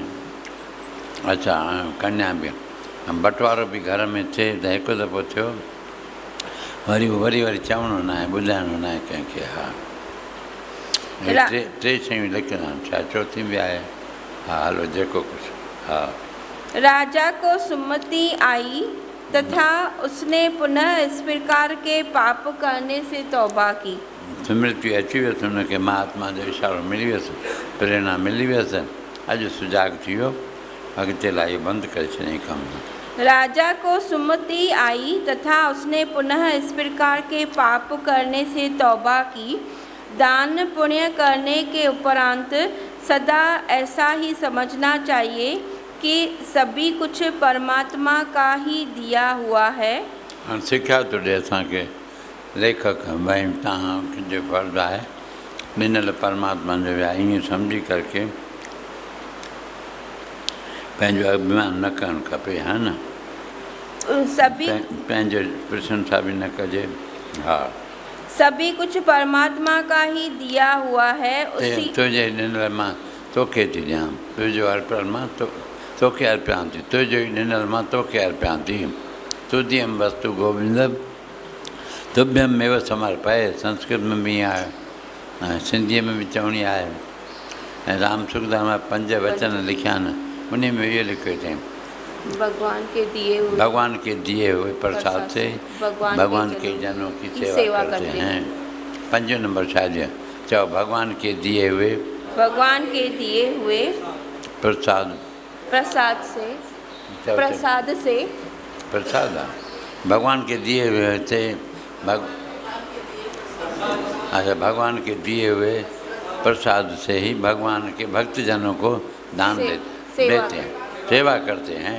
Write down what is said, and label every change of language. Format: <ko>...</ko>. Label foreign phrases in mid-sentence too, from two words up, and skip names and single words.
<sd>अच्छा कन्या बि बंटवारो बि घर में थिए त हिकु दफ़ो थियो वरी चवणो न आहे ॿुधाइणो न आहे कंहिंखे। हा टे शयूं लिखंदा आहिनि छा चौथी बि आहे। हा हलो जेको कुझु। हा</sd> <hi>राजा को सुमति आई तथा उसने पुनः इस प्रकार के पाप करने से तौबा की।</hi> <sd>स्मृति अची वियसि हुनखे महात्मा जो इशारो मिली वियसि प्रेरणा मिली वियसि अॼु सुजाग थी वियो अॻिते लाइ बंदि करे छॾियईं कमु।</sd> <hi>राजा को सुमति आई तथा उसने पुनः इस प्रकार के पाप करने से तौबा की। दान पुण्य करने के उपरांत सदा ऐसा ही समझना चाहिए कि सभी कुछ परमात्मा का ही दिया हुआ है।</hi> <sd>हाणे सिखिया थो ॾिए असांखे लेखक भई तव्हांजो फर्ज़ु आहे ॾिनल परमात्मा जो विया ईअं सम्झी करके पंहिंजो अभिमान न करणु खपे। हा न</sd> <hi>सभी</hi> <sd>पंहिंजो प्रशंसा बि न कजे। हा</sd> <hi>सभी कुछ परमात्मा का ही दिया हुआ है। उसी</hi> <sd>तुंहिंजे ॾिनल मां तोखे थी ॾियां तुंहिंजो अर्पण मां तोखे अर्पियां थी तुंहिंजो ई ॾिनल मां तोखे अर्पियां थी</sd> <sa>तुद्यम वस्तु गोविंद तुभ्यम एव समर्पय</sa> <sd>संस्कृत में बि आहे ऐं सिंधीअ में बि चवणी आहे ऐं राम सुखदास मां 5 वचन लिखिया आहिनि उन में इहो लिखियो अथई</sd> <hi>भगवान के दिए हुए प्रसाद से भगवान के जनों की सेवा करते हैं। 5 नंबर शायद चलो भगवान के दिए हुए प्रसाद भगवान के दिए हुए थे अच्छा भगवान के दिए हुए प्रसाद से ही भगवान के भक्तजनों को दान देते हैं सेवा करते हैं।</hi>